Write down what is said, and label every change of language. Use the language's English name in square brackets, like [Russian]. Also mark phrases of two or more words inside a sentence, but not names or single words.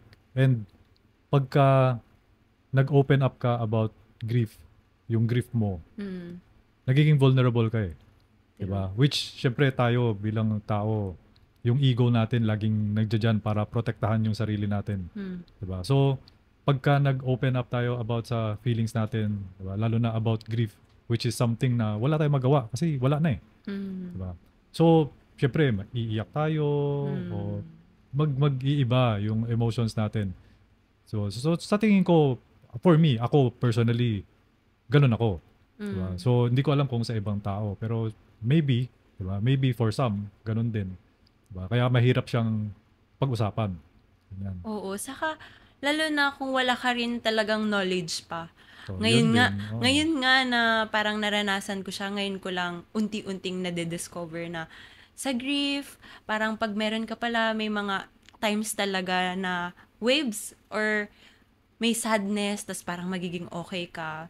[Filipino] And pagka nag-open up ka about grief, yung grief mo, mm, nagiging vulnerable ka eh. true. Diba? Which, syempre tayo bilang tao, yung ego natin laging nagdyan para protektahan yung sarili natin. Mm, Diba? So, pagka nag-open up tayo about sa feelings natin, diba? Lalo na about grief, which is something na wala tayong magawa kasi wala na eh. mm, Diba? So, syempre, iiyak tayo o mm, mag-iiba yung emotions natin. So, sa tingin ko, [English] for me, [Filipino] ako personally, ganun ako. Diba? mm. So, hindi ko alam kung sa ibang tao, pero maybe, diba? [English] Maybe for some, [Filipino] ganun din. Diba? Kaya mahirap siyang pag-usapan. Ganyan. Oo, saka lalo na kung wala ka rin talagang knowledge pa. So, Ngayon yun nga, din. Oo. ngayon nga na parang naranasan ko siya, ngayon ko lang unti-unting nade-discover na sa grief, parang pag meron ka pala, may mga times talaga na waves or may sadness, tas parang magiging okay ka.